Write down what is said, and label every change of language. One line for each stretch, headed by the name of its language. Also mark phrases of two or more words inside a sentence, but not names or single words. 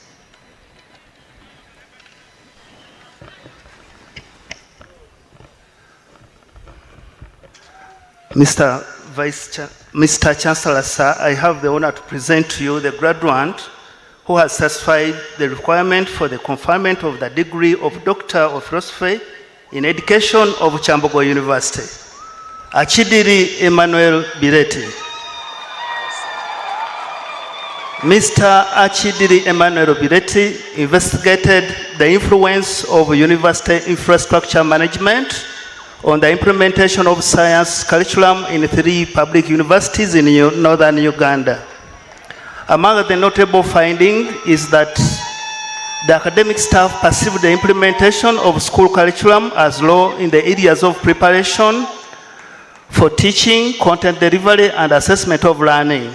English: Mr. Chancellor, sir, I have the honor to present to you the graduand who has satisfied the requirement for the conferment of the degree of Doctor of Philosophy in Education of Kyambogo University. Achidiri Emmanuel Biretti. Mr. Achidiri Emmanuel Biretti investigated the influence of university infrastructure management on the implementation of science curriculum in 3 public universities in northern Uganda. Among the notable findings is that the academic staff perceived the implementation of school curriculum as low in the areas of preparation for teaching, content delivery, and assessment of learning.